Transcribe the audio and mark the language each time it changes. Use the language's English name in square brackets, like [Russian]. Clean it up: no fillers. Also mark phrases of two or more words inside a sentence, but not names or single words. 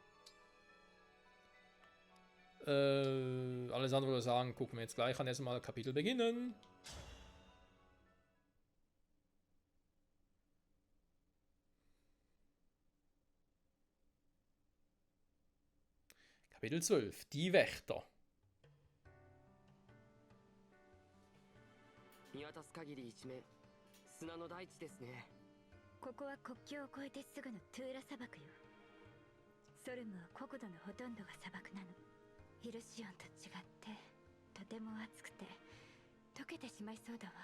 [German] Alles andere würde sagen, gucken wir jetzt gleich an. Erstmal Kapitel beginnen. Kapitel 12. Die Wächter. [Japanese] 見渡す限り一面砂の大地ですね。ここは国境を越えてすぐのトゥーラ砂漠よ。ソルムは国土のほとんどが砂漠なの。ヒルシオンと違ってとても暑くて溶けてしまいそうだわ。